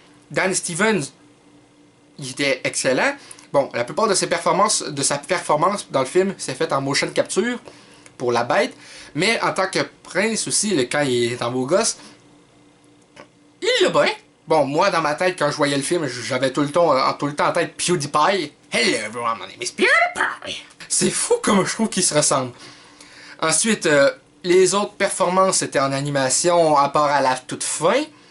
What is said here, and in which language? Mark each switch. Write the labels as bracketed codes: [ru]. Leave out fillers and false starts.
[fr] Dan Stevens, il était excellent. Bon, la plupart de sa performance dans le film s'est faite en motion capture pour la bête. Mais en tant que prince aussi, quand il est en beau gosse, il l'a bien. Bon, moi, dans ma tête, quand je voyais le film, j'avais tout le temps en tête PewDiePie. [en] Hello everyone, my name is PewDiePie. [fr] C'est fou comme je trouve qu'ils se ressemblent. Ensuite, les autres performances étaient en animation, à part à la toute fin.